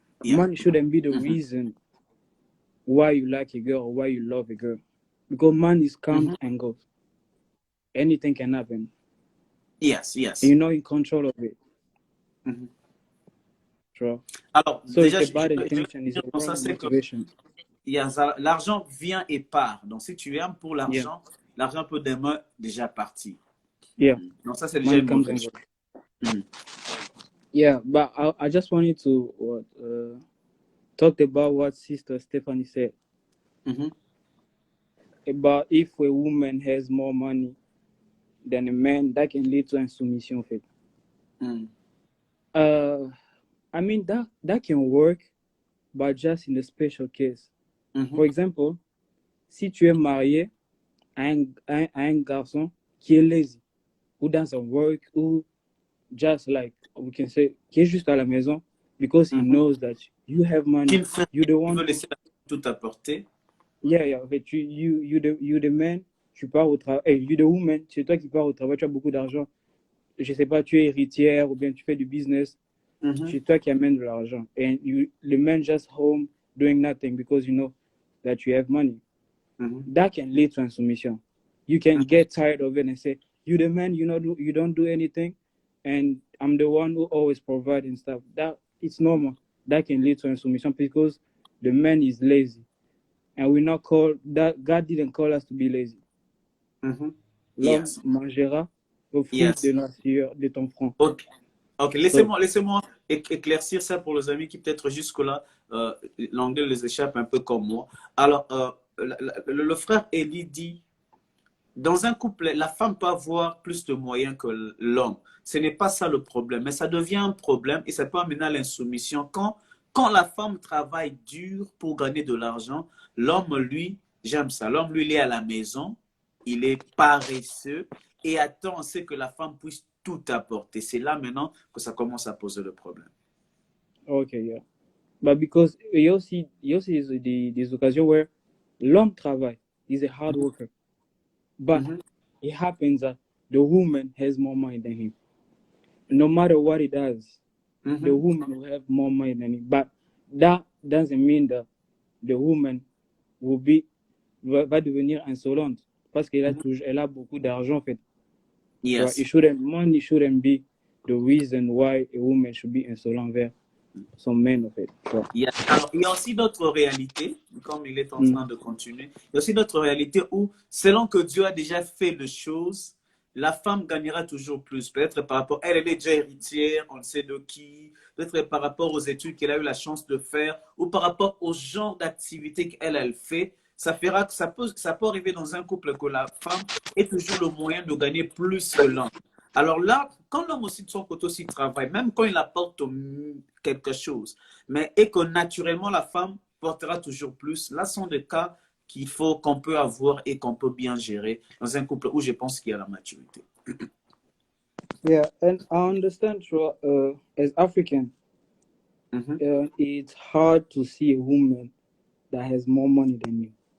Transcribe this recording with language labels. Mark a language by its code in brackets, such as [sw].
[en] Money shouldn't be the reason why you like a girl or why you love a girl. Because money comes and goes. Anything can happen. Yes. And you're not in control of it. Sure. [fr] Alors, [en] so [fr] déjà, [en] it's a bad intention, it's a wrong motivation. [fr] L'argent vient et part. Donc, si tu aimes pour l'argent, l'argent peut demain déjà partir. [en] Yeah. [fr] Donc, ça, c'est déjà une mauvaise chose. [en] Yeah, but I just wanted to talk about what Sister Stephanie said about if a woman has more money than a man, that can lead to insoumission. I mean that can work, but just in a special case. For example, [fr] si tu es marié à un garçon qui est [en] lazy, who doesn't work, who just like we can say, [fr] qui est juste à la maison [en] because he knows that you have money, you the one. [fr] Veut laisser tout apporter. [en] Yeah. You the man, [fr] tu pars au travail. [en] Hey, you the woman, [fr] c'est toi qui pars au travail, tu as beaucoup d'argent. Je sais pas, tu es héritière ou bien tu fais du business. C'est toi qui amène de l'argent. [en] And the man just home doing nothing because you know that you have money. That can lead to insoumission. You can get tired of it and say, you the man, you don't do anything, and I'm the one who always provide and stuff. That it's normal. That can lead to insoumission because the man is lazy. And we're not called that. God didn't call us to be lazy. [fr] L'homme mangera au fruit de ton front. Ok, laissez-moi éclaircir ça pour les amis qui peut-être jusque-là, l'anglais les échappe un peu comme moi. Alors, le frère Eli dit, dans un couple, la femme peut avoir plus de moyens que l'homme. Ce n'est pas ça le problème, mais ça devient un problème et ça peut amener à l'insoumission. Quand la femme travaille dur pour gagner de l'argent, l'homme, lui, j'aime ça, l'homme, lui, il est à la maison, il est paresseux et attend que la femme puisse tout apporter. C'est là maintenant que ça commence à poser le problème. [en] Ok, yeah. But because [fr] il y a aussi des occasions où l'homme travaille, [en] he's a hard worker. But it happens that the woman has more money than him. No matter what he does, the woman will have more money than him. But that doesn't mean that the woman [fr] va devenir insolente parce qu'elle a beaucoup d'argent en fait. [en] Yes. Money shouldn't be the reason why a woman should be insolent [fr] vers son [en] man [fr] en fait. [en] Yeah. [fr] Alors, il y a aussi d'autres réalités, comme il est en train de continuer. Il y a aussi d'autres réalités où, selon que Dieu a déjà fait les choses, la femme gagnera toujours plus. Peut-être par rapport, elle est déjà héritière, on ne sait de qui, peut-être par rapport aux études qu'elle a eu la chance de faire, ou par rapport au genre d'activité qu'elle fait. Ça fera que ça peut arriver dans un couple que la femme ait toujours le moyen de gagner plus que l'homme. Alors là, quand l'homme aussi de son côté aussi travaille, même quand il apporte quelque chose, et que naturellement la femme portera toujours plus, là sont des cas qu'on peut avoir et qu'on peut bien gérer dans un couple où je pense qu'il y a la maturité. [en] Yeah, and I understand, as African, it's hard to see a woman that has more money than you.